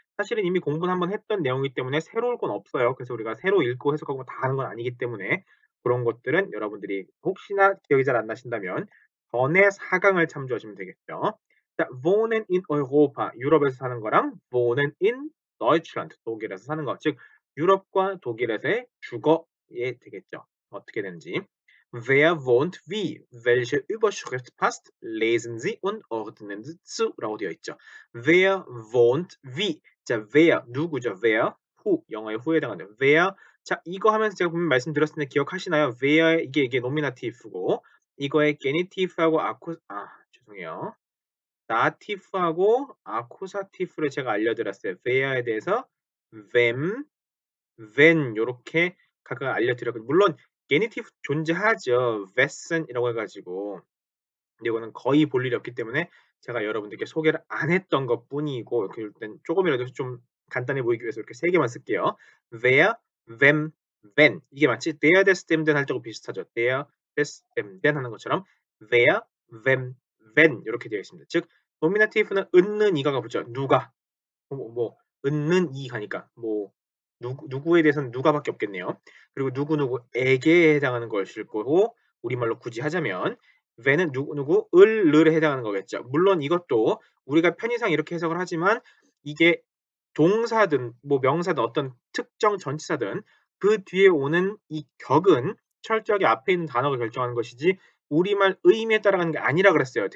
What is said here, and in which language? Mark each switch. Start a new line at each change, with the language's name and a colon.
Korean: 사실은 이미 공부는 한번 했던 내용이기 때문에 새로울 건 없어요. 그래서 우리가 새로 읽고 해석하고 다 하는 건 아니기 때문에 그런 것들은 여러분들이 혹시나 기억이 잘 안 나신다면 전에 4강을 참조하시면 되겠죠. 자,
German: Wohnen in Europa,
Korean: 유럽에서 사는 거랑
German: Wohnen in Deutschland,
Korean: 독일에서 사는 거. 즉, 유럽과 독일에서의 주거에 되겠죠. 어떻게 되는지.
German: Wer wohnt wie? Welche Überschrift passt? Lesen Sie und ordnen Sie zu.
Korean: 라고 되어 있죠.
German: Wer wohnt wie?
Korean: 자, wer, 누구죠? Wer, who, 영어의 who에 해당하는 where. 자, 이거 하면서 제가 분명 말씀드렸을 때 기억하시나요? where, 이게 노미나티브고, 이거의 게니티브하고 죄송해요. 나티브하고 아쿠사티브를 제가 알려드렸어요. where에 대해서 wem, when 요렇게 각각 알려드렸거든요. 물론 게니티브 존재하죠. wessen이라고 해가지고. 근데 이거는 거의 볼 일이 없기 때문에 제가 여러분들께 소개를 안 했던 것 뿐이고 일단 조금이라도 좀 간단해 보이기 위해서 이렇게 세 개만 쓸게요. where, when, when 이게 마치 there, des, them, then 할 때하고 비슷하죠. there, des, them, then 하는 것처럼 where, when 이렇게 되어 있습니다. 즉 노미나티브는 은는 이가가 붙죠. 누가 은는 이 가니까 누구에 대해서는 누가밖에 없겠네요. 그리고 누구누구에게 해당하는 것일 거고 우리말로 굳이 하자면 when은 누구누구 을에 해당하는 거겠죠. 물론 이것도 우리가 편의상 이렇게 해석을 하지만 이게 동사든 명사든 어떤 특정 전치사든 그 뒤에 오는 이 격은 철저하게 앞에 있는 단어가 결정하는 것이지 우리말 의미에 따라가는 게 아니라 그랬어요.